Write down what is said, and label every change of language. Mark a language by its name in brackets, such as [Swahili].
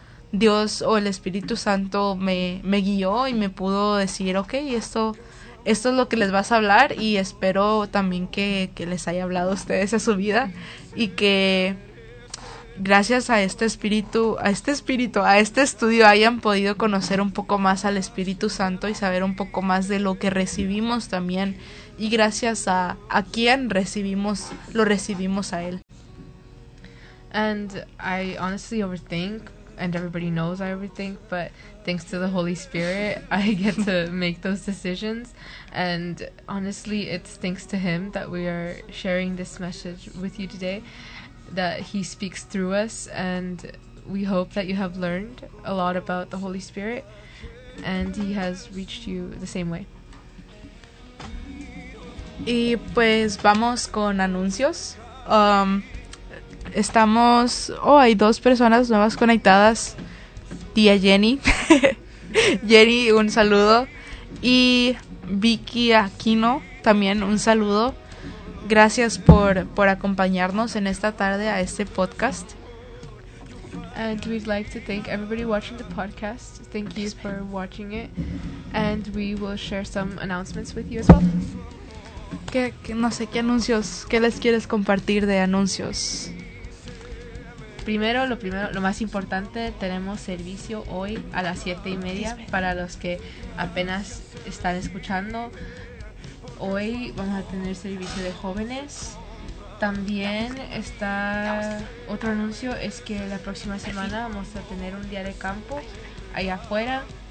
[Spanish] Dios o el Espíritu Santo me guió y me pudo decir, okay, esto es lo que les vas a hablar, y espero también que les haya hablado a ustedes a su vida, y que gracias a este estudio hayan podido conocer un poco más al Espíritu Santo y saber un poco más de lo que recibimos también, y gracias a quien lo recibimos a él. [English] And I honestly overthink, and everybody knows I overthink, but thanks to the Holy Spirit, I get to make those decisions. And honestly, it's thanks to Him that we are sharing this message with you today, that He speaks through us, and we hope that you have learned a lot about the Holy Spirit, and He has reached you the same way. [Spanish] Y pues vamos con anuncios. Estamos, hay dos personas nuevas conectadas, tía Jenny, Jenny, un saludo, y Vicky Aquino, también un saludo, gracias por acompañarnos en esta tarde a este podcast. [English] And we'd like to thank everybody watching the podcast, thank you for watching it, and we will share some announcements with you as well. [Spanish] ¿Qué anuncios, qué les quieres compartir de anuncios? Primero, lo más importante, tenemos servicio hoy a las 7:30 para los que apenas están escuchando. hoy vamos a tener servicio de jóvenes. También está otro anuncio, es que la próxima semana vamos a tener un día de campo allá afuera.